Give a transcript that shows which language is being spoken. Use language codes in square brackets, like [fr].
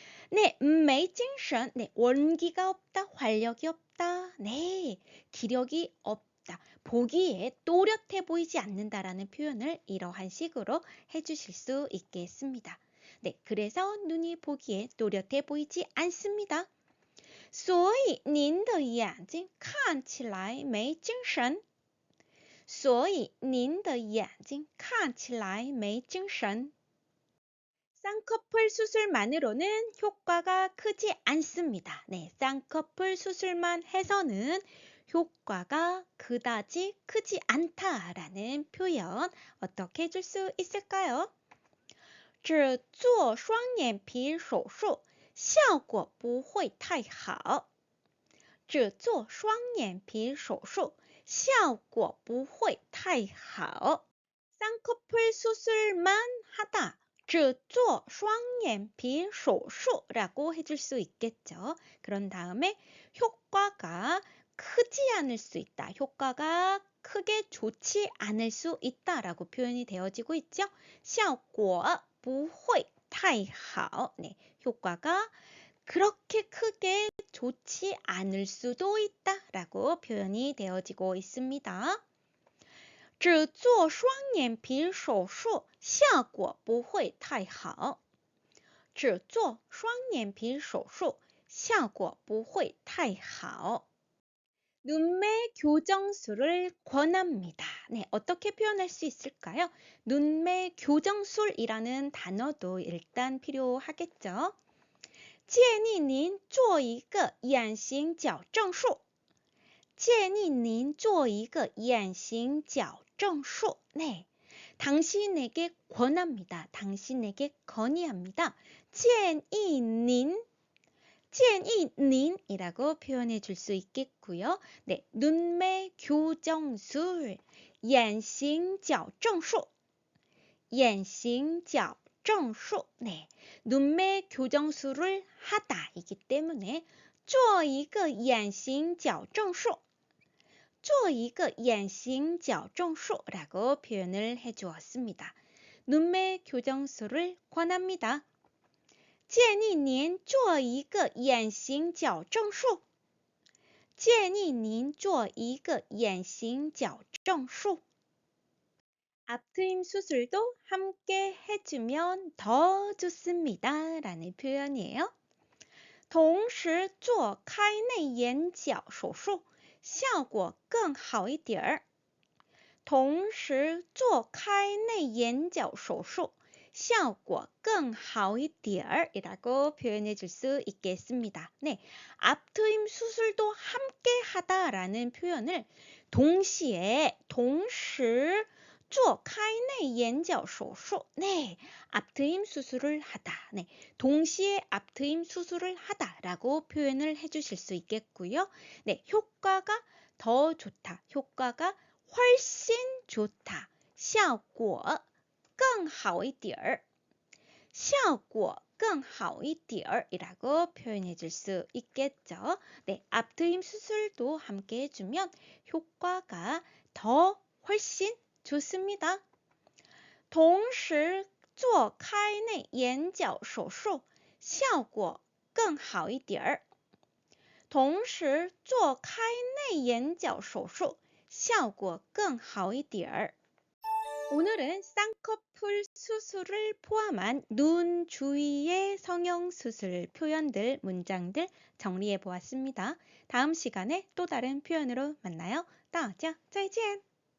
[ko] 네, [zh] 没精神, [ko] 네, 원기가 없다, 활력이 없다, 네, 기력이 없다. 보기에 또렷해 보이지 않는다라는 표현을 이러한 식으로 해주실 수 있겠습니다. 네, 그래서 눈이 보기에 또렷해 보이지 않습니다. [zh] 所以您的眼睛看起来没精神。所以您的眼睛看起来没精神。 [ko] 쌍꺼풀 수술만으로는 효과가 크지 않습니다. 네, 쌍꺼풀 수술만 해서는 효과가 그다지 크지 않다라는 표현 어떻게 해줄 수 있을까요? [zh] 只做双眼皮手术效果不会太好。只做双眼皮手术效果不会太好. [ko] 쌍꺼풀 수술만 하다. [zh] 只做双眼皮手术 [ko] 라고 해줄 수 있겠죠. 그런 다음에 효과가 크지 않을 수 있다. 효과가 크게 좋지 않을 수 있다라고 표현이 되어지고 있죠. [zh] 效果不会太好. [ko] 네, 효과가 그렇게 크게 좋지 않을 수도 있다라고 표현이 되어지고 있습니다. [zh] 只做双眼皮手术效果不会太好。只做双眼皮手术效果不会太好. [ko] 눈매 교정술을 권합니다. 네, 어떻게 표현할 수 있을까요? 눈매 교정술이라는 단어도 일단 필요하겠죠. [zh] 建议您做一个眼型矫正术。建议您做一个眼型矫正术. [ko] 네, 당신에게 권합니다. 당신에게 건의합니다. [zh] 建议您, 建议您 [ko] 이라고 표현해 줄 수 있겠고요. 네, 눈매 교정술, [zh] 眼型矫正术, 眼型矫正术. [ko] 네, 눈매 교정술을 하다이기 때문에 [zh] 做一个眼型矫正术做一个眼型矫正术 [ko] 라고 표현을 해주었습니다. 눈매 교정술을 권합니다. [zh] 建议您做一个眼型矫正术建议您做一个眼型矫正术 [ko] 앞트임 수술도 함께 해주면 더 좋습니다 라는 표현이에요. [zh] 同时做开内眼角手术效果更好一点儿。同时做开内眼角手术效果更好一点儿 [ko] 이라고 표현해 줄 수 있겠습니다. 네, 앞트임 수술도 함께 하다라는 표현을 동시에 [zh] 同时做开内眼角手术 [ko] 네, 앞트임 수술을 하다. 네, 동시에 앞트임 수술을 하다라고 표현을 해주실 수 있겠고요. 네, 효과가 더 좋다. 효과가 훨씬 좋다. [zh] 效果更好一点儿效果更好一点儿 [ko] 이라고 표현해 줄 수 있겠죠. 네, 앞트임 수술도 함께 해주면 효과가 더 훨씬 좋습니다. [zh] 同时做开内眼角手术效果更好一点儿同时做开内眼角手术效果更好一点儿 [ko] 오늘은 쌍꺼풀 수술을 포함한 눈 주위의 성형수술 표현들, 문장들 정리해 보았습니다. 다음 시간에 또 다른 표현으로 만나요. [zh] 大家再见!